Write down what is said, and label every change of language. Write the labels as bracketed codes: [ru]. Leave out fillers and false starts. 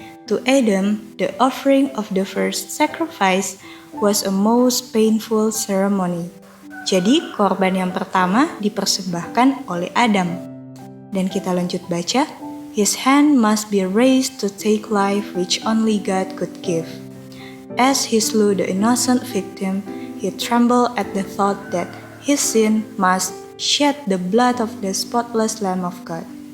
[en] To Adam, the offering of the first sacrifice was a most painful ceremony. [id] Jadi, korban yang pertama dipersembahkan oleh Adam. Dan kita lanjut baca, [en] His hand must be raised to take life which only God could give. As he slew the innocent victim, he trembled at the thought that his sin must shed the blood of the spotless Lamb of God.